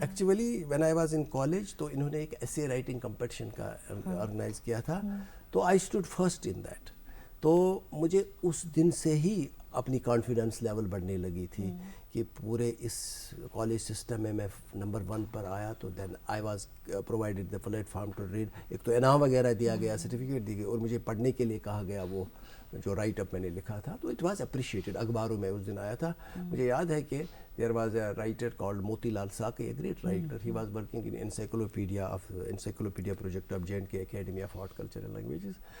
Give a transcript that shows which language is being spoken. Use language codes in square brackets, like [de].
[en] actually when I was in college [ur] تو انہوں نے ایک ایسے رائٹنگ کمپٹیشن کا آرگنائز کیا تھا، [en] تو I stood first in that. [ur] تو مجھے اس دن سے ہی اپنی کانفیڈنس لیول بڑھنے لگی تھی کہ پورے اس کالج سسٹم میں نمبر 1 پر آیا. [en] تو then I was provided the platform to read. [ur] ایک تو انعام وغیرہ دیا گیا، سرٹیفکیٹ دی گئی، اور مجھے پڑھنے کے لیے کہا گیا وہ جو رائٹ اپ میں نے لکھا تھا. [en] تو it was appreciated. [ur] اخباروں میں اس دن آیا تھا. مجھے یاد ہے کہ [en] There was a writer called Moti Lal Saqi, a great writer. He was working in encyclopedia project of J and K academy of art culture and languages.